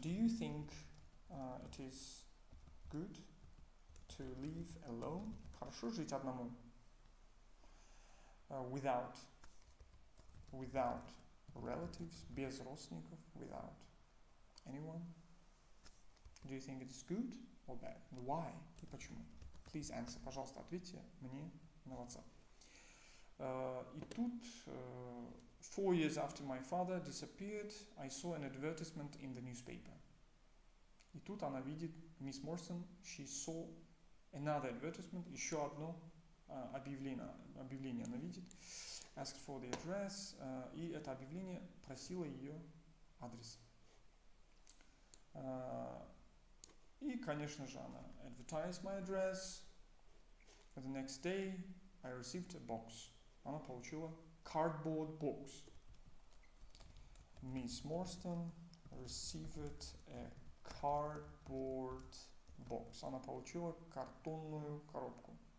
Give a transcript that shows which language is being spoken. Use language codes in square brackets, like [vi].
[en] Do you think it is good to live alone? [ru] Хорошо жить одному? [en] Without relatives, [ru] без родственников, [en] without anyone? Do you think it's good or bad? Why? [ru] И почему? [en] Please answer. [ru] Пожалуйста, ответьте мне на WhatsApp. И тут, [en] 4 years after my father disappeared, I saw an advertisement in the newspaper. [ru] И тут она видит, Miss Morrison, [en] she saw another advertisement, [ru] еще одно объявление она видит, [en] asked for the address, [ru] и это объявление просило ее адрес. И, конечно же, она [en] advertised my address. The next day I received a box. [ru] Она получила [en] cardboard box. Miss Morstan received a cardboard box. [ru] Она получила картонную коробку.